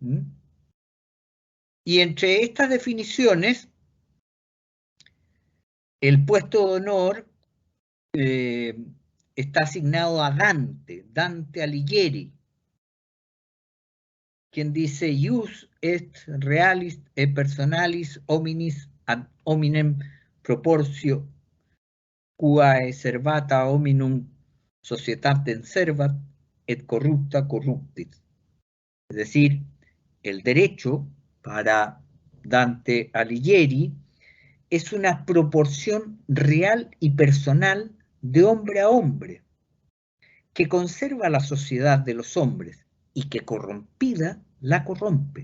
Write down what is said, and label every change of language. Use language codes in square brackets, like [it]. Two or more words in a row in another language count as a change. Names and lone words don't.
[es] Y entre estas definiciones, el puesto de honor está asignado a Dante Alighieri, quien dice: [la] ius est realis et personalis hominis ad hominem proportio quae servata hominum societatem servat et corrupta corruptit. [es] Es decir, el derecho para Dante Alighieri es una proporción real y personal de hombre a hombre, que conserva la sociedad de los hombres y que corrompida la corrompe.